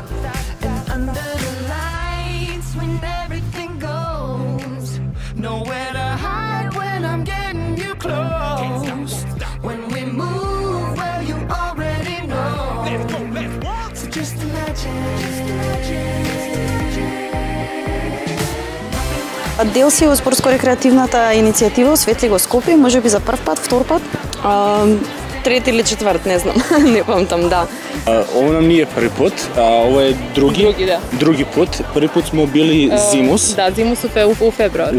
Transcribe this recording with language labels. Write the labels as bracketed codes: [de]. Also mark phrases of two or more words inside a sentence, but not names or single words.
[en] And under the lights, when everything goes, nowhere to hide when I'm getting you close. When we move, well, you already know. So just imagine. [mk] Дел си во спортско-рекреативната иницијатива Осветли го Скопје, можеби за прв пат, втор пат, трети или четврт, не знам, не памтам, да. [sr] Ово нам не е први пат, ова е други пат. Први пат смо били зимус. Да, зимус у февруар.